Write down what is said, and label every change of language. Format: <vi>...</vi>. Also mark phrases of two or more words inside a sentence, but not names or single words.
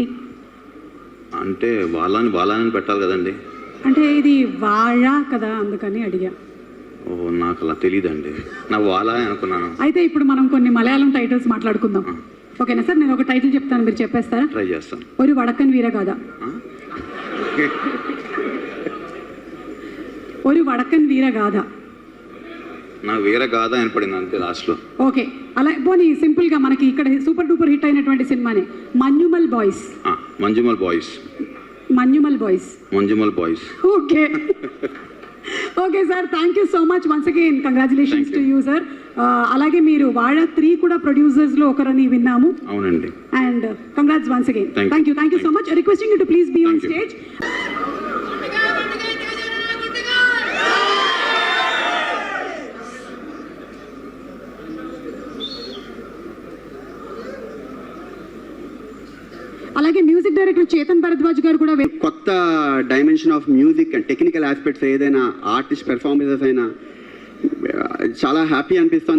<te>అంటే వాళ్ళని పెట్టాలి కదండి. అంటే ఇది వాళ కదా, అందుకని అడిగా. ఓ, నాకు అలా తెలియదండి, నా వాళ్ళ అనుకున్నాను. అయితే ఇప్పుడు మనం కొన్ని మలయాళం టైటిల్స్ మాట్లాడుకుందాం. ఓకేనా సార్? నేను ఒక టైటిల్ చెప్తాను, మీరు చెప్పేస్తారా? ట్రై చేస్తాను.</te> <ml>ഒരു വടക്കൻ വീരഗാഥ. ഒരു വടക്കൻ വീരഗാഥ.</ml> <te>నాకు వీరగాథ వినపడింది అంతే లాస్ట్లో. ఓకే, అలా పోనీ సింపుల్ గా మనకి ఇక్కడ</te> <en>super duper hit</en> <te>అయినటువంటి సినిమానే మంజుమల్ బాయ్స్. మంజుమల్ బాయ్స్. మంజుమల్ బాయ్స్.</te> <en>Okay okay sir, thank you so much once again, congratulations to you sir.</en> <te>అలాగే మీరు వాళ 3 కూడా ప్రొడ్యూసర్స్ లో ఒకరని విన్నాము. అవునండి.</te> <en>And congrats once again. Thank you so much. Requesting you to please be on stage.</en> <te>అలాగే మ్యూజిక్ డైరెక్టర్ చేతన్ భరద్వాజ్ గారు కూడా కొత్త</te> <en>dimension of music and technical aspects</en> <te>ఏదైనా</te> <en>artist performances</en> <te>అయినా చాలా హ్యాపీ అనిపిస్తుంది.</te>